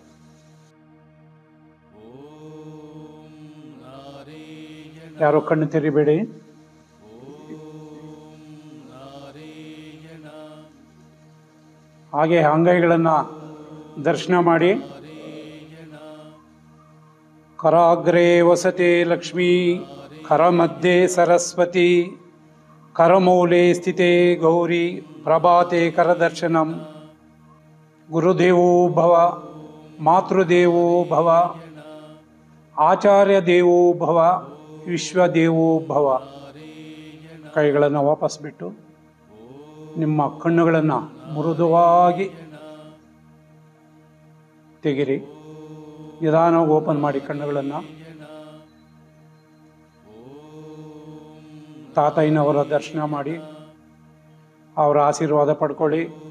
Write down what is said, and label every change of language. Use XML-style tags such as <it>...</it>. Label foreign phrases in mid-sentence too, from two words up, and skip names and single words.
<kn>ಯಾರು ಕಣ್ಣು ತೆರಿಬೇಡಿ. ಹಾಗೆ ಅಂಗೈಗಳನ್ನು ದರ್ಶನ ಮಾಡಿ.</kn> <sa>कराग्रे वसते लक्ष्मी करमध्ये सरस्वती करमूले स्थिते गौरी प्रभाते करदर्शनं. गुरुदेवो भव मातृदेवो भव आचार्य देवो भव विश्वदेवो भव.</sa> <kn>ಕೈಗಳನ್ನು ವಾಪಸ್ ಬಿಟ್ಟು ನಿಮ್ಮ ಕಣ್ಣುಗಳನ್ನು ಮೃದುವಾಗಿ ತೆಗಿರಿ. ನಿಧಾನವಾಗಿ ಓಪನ್ ಮಾಡಿ ಕಣ್ಣುಗಳನ್ನು. ತಾತಯ್ಯನವರ ದರ್ಶನ ಮಾಡಿ ಅವರ ಆಶೀರ್ವಾದ ಪಡ್ಕೊಳ್ಳಿ.</kn>